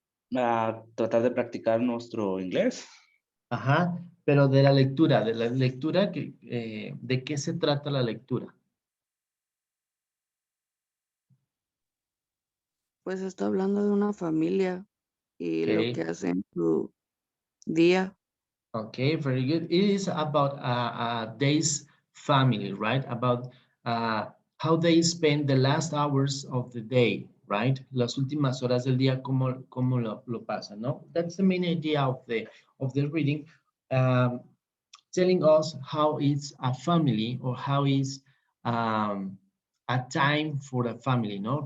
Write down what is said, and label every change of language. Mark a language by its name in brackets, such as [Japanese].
[Spanish] Tratar de practicar nuestro inglés. Ajá, pero de la lectura, ¿de qué se trata la lectura? Pues está hablando de una familia y lo [English] Okay. [Spanish] que hacen su día. [English] Okay, very good. It is about a day's family, right? About how they spend the last hours of the day, right? [Spanish] Las últimas horas del día, cómo lo pasan, ¿no? [English] That's the main idea of the reading, telling us how is a family or how is a time for a family, ¿no?